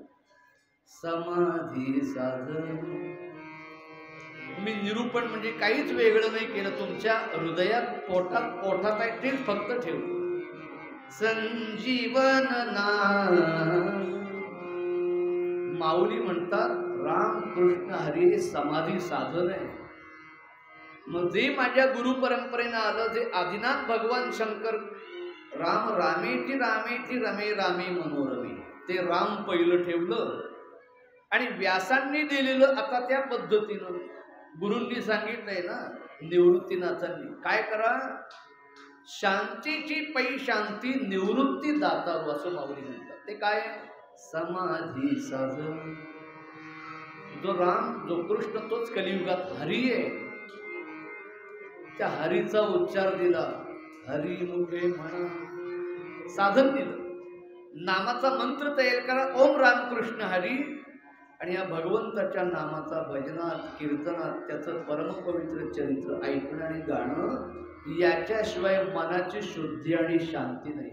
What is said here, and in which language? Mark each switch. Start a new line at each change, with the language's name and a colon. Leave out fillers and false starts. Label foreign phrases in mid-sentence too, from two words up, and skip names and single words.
Marathi: समाधी साधन. मी निरूपण म्हणजे काहीच वेगळं नाही केलं. तुमच्या हृदयात पोटात आहे तेच फक्त ठेवतो. संजीवन नाम. माऊली म्हणतात राम कृष्ण हरी हे समाधी साधन आहे. मग जे माझ्या गुरु परंपरेनं आलं, जे आदिनाथ भगवान शंकर
Sanskrit: राम रामेती रामेती रमे रामे मनोरमे,
Marathi: ते राम पहिलं ठेवलं. आणि व्यासांनी दिलेलं आता त्या पद्धतीनं गुरूंनी सांगितलंय ना, निवृत्तीनाथांनी काय करा, शांतीची पै शांती निवृत्ती दातारू असं माऊली म्हणतात. ते काय? समाधी साधन. जो राम जो कृष्ण तोच कलियुगात हरी आहे. त्या हरीचा उच्चार दिला. हरी मुखे म्हणा. साधन दिलं. नामाचा मंत्र तयार करा. ओम रामकृष्ण हरी. आणि या भगवंताच्या नामाचा भजनात कीर्तनात त्याचं परमपवित्र चरित्र ऐकणं आणि गाणं याच्याशिवाय मनाची शुद्धी आणि शांती नाही.